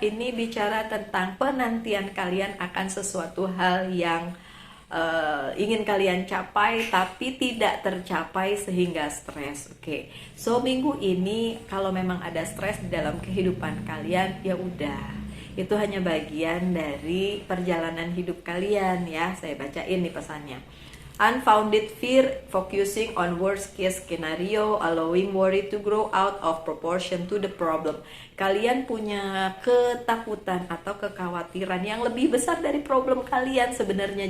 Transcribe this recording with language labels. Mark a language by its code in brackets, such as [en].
[id] Ini bicara tentang penantian kalian akan sesuatu hal yang ingin kalian capai tapi tidak tercapai sehingga stres. Oke. So minggu ini kalau memang ada stres di dalam kehidupan kalian, ya udah, itu hanya bagian dari perjalanan hidup kalian ya. Saya bacain nih pesannya. [en] Unfounded fear, focusing on worst case scenario, allowing worry to grow out of proportion to the problem. [id] Kalian punya ketakutan atau kekhawatiran yang lebih besar dari problem kalian sebenarnya.